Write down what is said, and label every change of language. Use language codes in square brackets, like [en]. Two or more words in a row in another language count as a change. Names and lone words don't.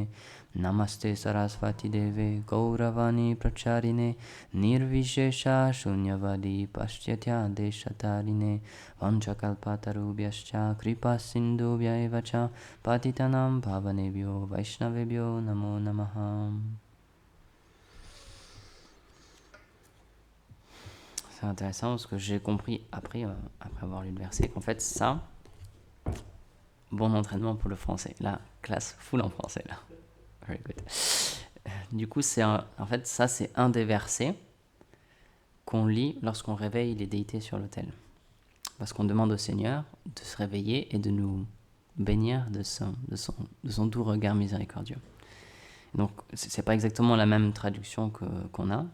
[sa] नमस्ते सारस्वते देवे गौरवाणीप्रचारिणे निर्विशेषशून्यवादिपाश्चात्यदेशतारिणे वाञ्छाकल्पतरुभ्यश्च कृपासिन्धुभ्य एव च पतितानां पावनेभ्यो वैष्णवेभ्यो नमो नमः. [fr] C'est intéressant parce que j'ai compris après avoir lu le verset qu'en fait ça, bon entraînement pour le français. La classe full en français là. [en] Very good. [fr] Du coup, en fait, ça c'est un des versets qu'on lit lorsqu'on réveille les déités sur l'autel. Parce qu'on demande au Seigneur de se réveiller et de nous bénir de son doux regard miséricordieux. Donc, c'est pas exactement la même traduction qu'on a.